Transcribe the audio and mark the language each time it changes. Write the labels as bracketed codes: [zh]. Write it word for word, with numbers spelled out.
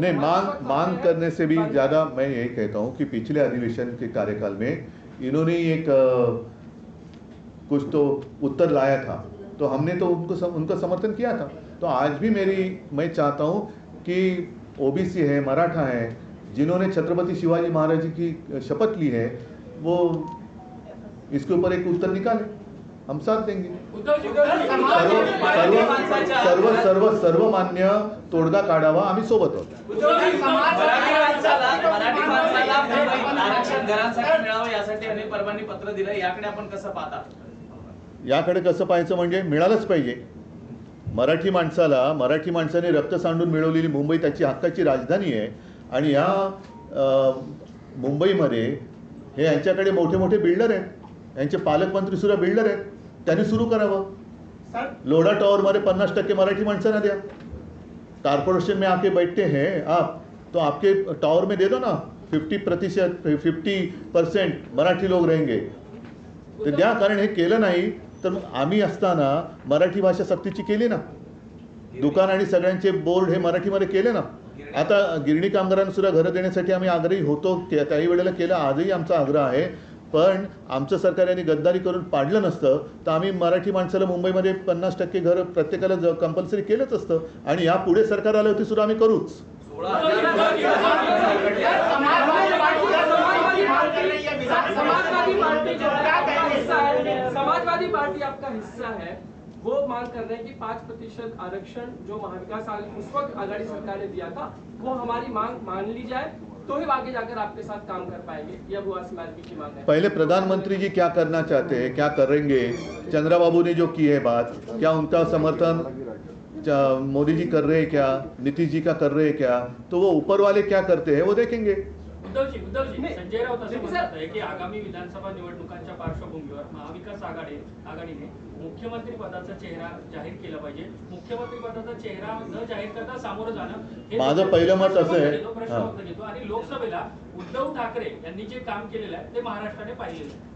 [hi] नहीं, मांग मांग करने से भी ज्यादा मैं यही कहता हूँ कि पिछले अधिवेशन के कार्यकाल में इन्होंने एक कुछ तो उत्तर लाया था, तो हमने तो उनको सम, उनका समर्थन किया था. तो आज भी मेरी मैं चाहता हूँ कि ओबीसी है, मराठा है, जिन्होंने छत्रपति शिवाजी महाराज की शपथ ली है, वो इसके ऊपर एक उत्तर निकाले, हम साथ देंगे. [mr] सर्व सर्व सर्व सर्वमान्य तोडगा काढावा, आम्ही सोबत आहोत. आरक्षण घरासाठी मिळावं यासाठी अनेक परवानगी पत्र दिलं, याकडे आपण कसं पाहता? याकडे कसं पाहायचं म्हणजे मिळालंच पाहिजे मराठी माणसाला. मराठी माणसाने रक्त सांडून मिळवलेली मुंबई त्याची हक्काची राजधानी आहे, आणि ह्या मुंबईमध्ये हे यांच्याकडे मोठे मोठे बिल्डर आहेत, यांचे पालकमंत्री सुद्धा बिल्डर आहेत, त्यांनी सुरू करावं. लोढ़ा टावर मारे पन्नास टक्के मराठी माणसं ना द्या. [hi] कॉर्पोरेशन में आके बैठते हैं आप, तो आपके टावर में दे दो ना, फिफ्टी प्रतिशत फिफ्टी पर्सेंट मराठी लोक रहेंगे. [mr] तर त्या कारण हे केलं नाही तर मग आम्ही असताना मराठी भाषा सक्तीची केली ना, दुकान आणि सगळ्यांचे बोर्ड हे मराठीमध्ये केले ना. आता गिरणी कामगारांना सुद्धा घरं देण्यासाठी आम्ही आग्रही होतो, त्या- त्याही वेळेला केलं, आजही आमचा आग्रह आहे. पण आमचं सरकार यांनी गद्दारी करून पाडलं नसतं तर आम्ही मराठी माणसाला मुंबईमध्ये पन्नास टक्के घर प्रत्येकाला ज कंपल्सरी केलंच असतं. आणि या पुढे सरकार आलं होती सुद्धा आम्ही करूच. सोळा हजार [hi] समाजवादी पार्टी जनता का हिस्सा है, समाजवादी पार्टी आपका हिस्सा है, वो मांग कर रहे हैं कि पाँच प्रतिशत आरक्षण जो महाविकास आग- उस वक्त आघाड़ी सरकार ने दिया था वो हमारी मांग मान ली जाए तो ही आगे जाकर आपके साथ काम कर पाएंगे, यह बुआ समाज की मांग है। पहले प्रधानमंत्री जी क्या करना चाहते हैं, क्या करेंगे, चंद्राबाबू ने जो की है बात, क्या उनका समर्थन च- मोदी जी कर रहे हैं, क्या नीतीश जी का कर रहे हैं, क्या तो वो ऊपर वाले क्या करते हैं वो देखेंगे. [mr] उद्धवजी उद्धवजी संजय राऊत असं म्हणतात आहे की आगामी विधानसभा निवडणुकांच्या पार्श्वभूमीवर महाविकास आघाडी आघाडीने मुख्यमंत्री पदाचा चेहरा जाहीर केला पाहिजे. मुख्यमंत्री पदाचा चेहरा न जाहीर करता सामोरं जाणं हे माझं देखील पहिलं मत असं आहे. प्रश्नवक्त घेतो, प्रश्नवक्त हां. घेतो. आणि लोकसभेला उद्धव ठाकरे यांनी जे काम केलेलं आहे ते महाराष्ट्राने पाहिलेलं आहे.